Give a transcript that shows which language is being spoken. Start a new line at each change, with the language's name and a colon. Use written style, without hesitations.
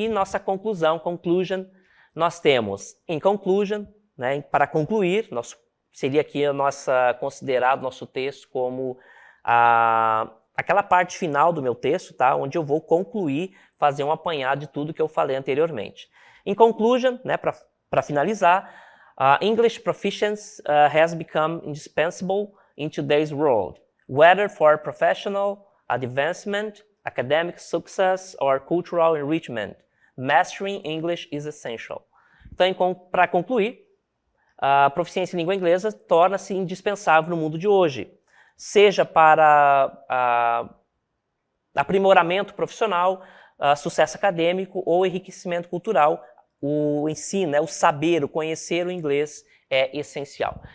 Portuguese: E nossa conclusion, nós temos,
English: in conclusion,
Portuguese: né, para concluir, seria aqui considerado nosso texto como aquela parte final do meu texto, tá? Onde eu vou concluir, fazer um apanhado de tudo que eu falei anteriormente.
English: In conclusion, né,
Portuguese: para finalizar,
English: English proficiency has become indispensable in today's world, whether for professional advancement, academic success, or cultural enrichment. Mastering English is essential.
Portuguese: Então, para concluir, a proficiência em língua inglesa torna-se indispensável no mundo de hoje, seja para aprimoramento profissional, sucesso acadêmico ou enriquecimento cultural. O ensino, o saber, o conhecer o inglês é essencial.